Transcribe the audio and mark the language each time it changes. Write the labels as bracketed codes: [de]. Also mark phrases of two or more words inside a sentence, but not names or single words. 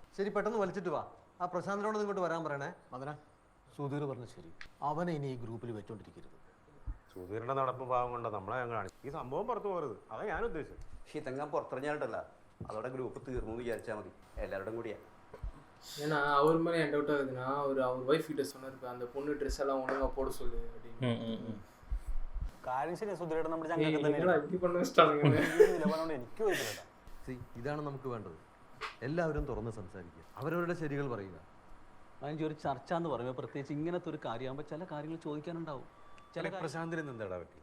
[ml] ശരി, പെട്ടെന്ന് വലിച്ചിട്ട് വാ. ആ പ്രശാന്തനോട് ഇങ്ങോട്ട് വരാൻ പറയണേ. അതിനാ സുധീർ പറഞ്ഞു ശരി, അവനെ ഇനി ഈ ഗ്രൂപ്പിൽ വെച്ചോണ്ടിരിക്കരുത്. സുധീറിന്റെ നടപ്പ് ഭാവം കൊണ്ട് നമ്മളെ ഞാൻ കാണിക്കും. ഈ സംഭവം പുറത്തു പോകരുത്, അതാ ഞാൻ ഉദ്ദേശിച്ചത്. ഇതെങ്ങാൻ പുറത്തിറങ്ങിയാലല്ല, അതോടെ ഗ്രൂപ്പ് തീർന്നു വിചാരിച്ചാൽ മതി. എല്ലാവരുടെയും കൂടിയാ. [ta] ஏன்னா அவர் மேலே என் டவுட் ஆகுதுன்னா, அவர் ஒய்ஃப் கிட்ட சொன்னார் அந்த பொண்ணு ட்ரெஸ் எல்லாம் ஒழுங்காக போட சொல்லு அப்படின்னு. [ml] കാര്യം ശരി, സുധീരേട്ടൻ നമ്മുടെ ചങ്ങാതി തന്നെ. ഇതാണ് നമുക്ക് വേണ്ടത്. എല്ലാവരും തുറന്ന് സംസാരിക്കുക, അവരവരുടെ ശരികൾ പറയുക. മഞ്ജു, ഒരു ചർച്ച എന്ന് പറയുമ്പോൾ പ്രത്യേകിച്ച് ഇങ്ങനത്തെ ഒരു കാര്യമാകുമ്പോൾ ചില കാര്യങ്ങൾ ചോദിക്കാനുണ്ടാവും. ചില പ്രശാന്തിന് എന്താ പറ്റി?